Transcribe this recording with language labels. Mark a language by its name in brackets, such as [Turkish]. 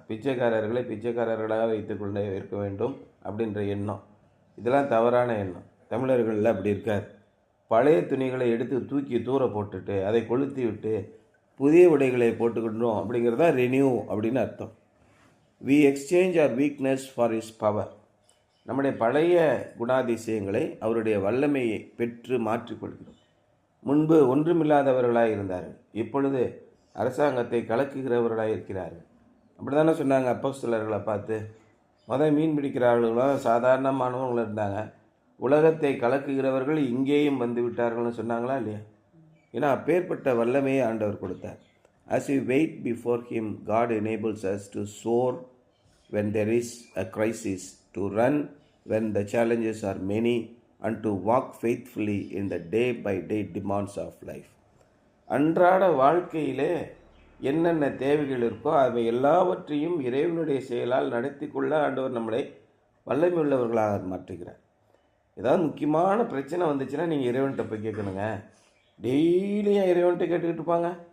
[Tamil] பிச்சைக்காரர்களை பிச்சைக்காரர்களாக வைத்து கொண்டே இருக்க வேண்டும் அப்படின்ற எண்ணம், இதெல்லாம் தவறான எண்ணம். தமிழர்களில் அப்படி இருக்காது. பழைய துணிகளை எடுத்து தூக்கி தூர போட்டுட்டு அதை கொளுத்தி விட்டு புதிய உடைகளை போட்டுக்கிட்டோம் அப்படிங்கிறதா ரெனியூ அப்படின்னு அர்த்தம். [English] We exchange our weakness for his power. [Tamil] நம்முடைய பழைய குணாதிசயங்களை அவருடைய வல்லமையை பெற்று மாற்றிக்கொள்கிறோம். முன்பு ஒன்றுமில்லாதவர்களாக இருந்தார்கள், இப்பொழுது அரசாங்கத்தை கலக்குகிறவர்களாக இருக்கிறார்கள். அப்படி தானே சொன்னாங்க அப்போஸ்தலர்களை பார்த்து. மீன் பிடிக்கிறார்களும் சாதாரணமானவங்களும் இருந்தாங்க. உலகத்தை கலக்குகிறவர்கள் இங்கேயும் வந்து விட்டார்கள்னு சொன்னாங்களா இல்லையா? ஏன்னா அப்பேற்பட்ட வல்லமையை ஆண்டவர் கொடுத்தார். [English] As we wait before him, God enables us to soar when there is a crisis, to run when the challenges are many, and to walk faithfully in the day-by-day demands of life. [Tamil] அன்றாட வாழ்க்கையிலே என்னென்ன தேவைகள் இருக்கோ அவை எல்லாவற்றையும் இறைவனுடைய செயலால் நடத்தி கொள்ள ஆண்டவர் நம்மளை வல்லமை உள்ளவர்களாக மாற்றுகிறார். ஏதாவது முக்கியமான பிரச்சனை வந்துச்சுன்னா நீங்கள் இறைவன்கிட்ட போய் கேட்கணுங்க. டெய்லியும் இறைவன்கிட்ட கேட்டுக்கிட்டு இருப்பாங்க.